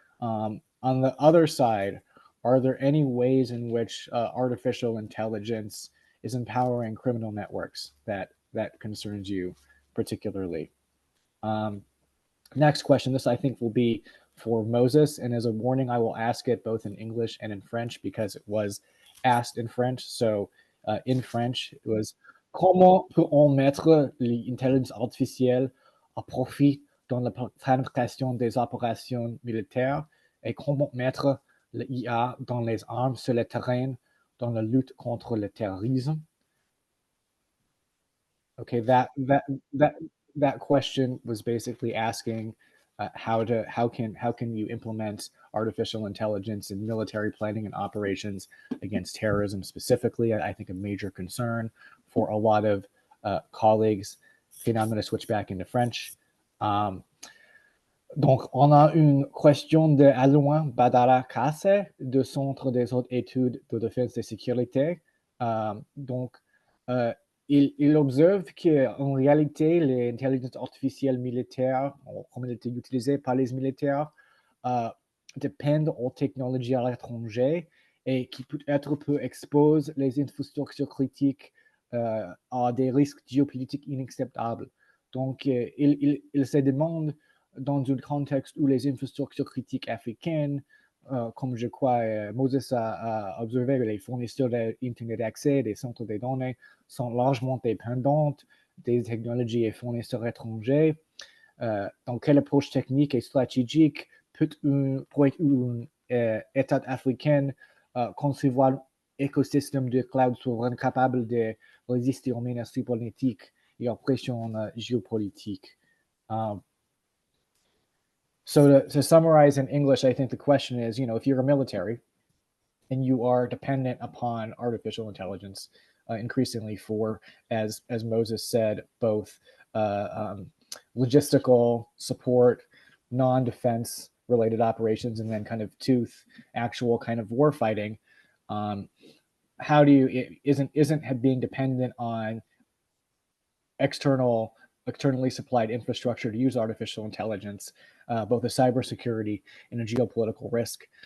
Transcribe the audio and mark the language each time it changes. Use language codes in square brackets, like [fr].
[en] On the other side, are there any ways in which artificial intelligence is empowering criminal networks that concerns you particularly? Next question. This I think will be for Moses, and as a warning, I will ask it both in English and in French because it was asked in French. So in French, it was [fr] comment peut-on mettre l'intelligence artificielle à profit dans la planification des opérations militaires et comment mettre l'IA dans les armes sur le terrain dans la lutte contre le terrorisme? [en] Okay, that question was basically asking how can you implement artificial intelligence in military planning and operations against terrorism specifically. I think a major concern for a lot of colleagues. Okay, now I'm going to switch back into French. [fr] Donc, on a une question de Alain Badara Kasse, du Centre des hautes études de défense et sécurité. Donc, il observe qu'en réalité, l'intelligence artificielle militaire, comme elle était utilisée par les militaires, dépendent aux technologies à l'étranger et qui peut-être peut exposer les infrastructures critiques à des risques géopolitiques inacceptables. Donc, il se demande, dans un contexte où les infrastructures critiques africaines, comme je crois Moses a observé, les fournisseurs d'Internet d'accès, des centres de données, sont largement dépendantes des technologies et fournisseurs étrangers. Donc, quelle approche technique et stratégique pourrait un État africain concevoir un écosystème de cloud souverain capable de résister aux menaces politiques et aux pressions géopolitiques? [en] So to summarize in English, I think the question is, if you're a military and you are dependent upon artificial intelligence increasingly for, as Moses said, both logistical support, non-defense related operations, and then kind of actual kind of war fighting, how do you, isn't being dependent on externally supplied infrastructure to use artificial intelligence, both a cybersecurity and a geopolitical risk?